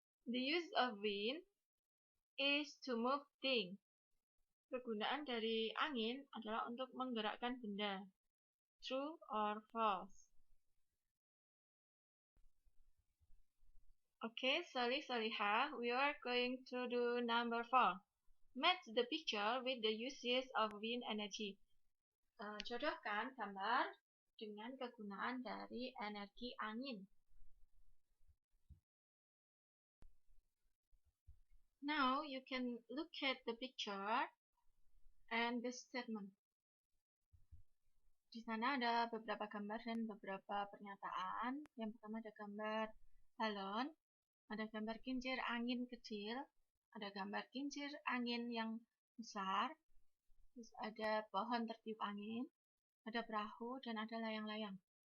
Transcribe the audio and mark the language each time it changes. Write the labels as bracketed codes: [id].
[en] The use of wind is to move things. [id] Kegunaan dari angin adalah untuk menggerakkan benda. [en] True or false? Okay, Solihah, we are going to do number 4. Match the picture with the uses of wind energy. [id] Jodohkan gambar dengan kegunaan dari energi angin. [en] Now you can look at the picture and the statement. [id] Di sana ada beberapa gambar dan beberapa pernyataan. Yang pertama ada gambar balon, ada gambar kincir angin kecil, ada gambar kincir angin yang besar, terus ada pohon tertiup angin, ada perahu, dan ada layang-layang.